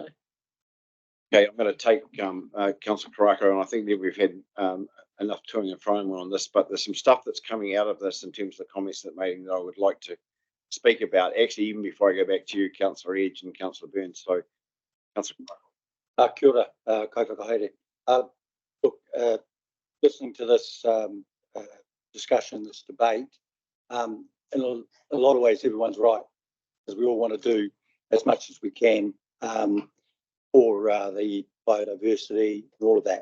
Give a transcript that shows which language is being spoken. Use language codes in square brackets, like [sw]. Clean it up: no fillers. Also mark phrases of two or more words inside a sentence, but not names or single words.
[en] Okay, I'm going to take Councillor Karakia, and I think that we've had enough toing and froing on this, but there's some stuff that's coming out of this in terms of the comments that made that I would like to speak about. Actually, even before I go back to you, Councillor Edge and Councillor Burns. So, Councillor Karakia. [mi] Kia ora, kai whakahaere. [en] Look, listening to this discussion, this debate, in a lot of ways, everyone's right, because we all want to do as much as we can for the biodiversity and all of that.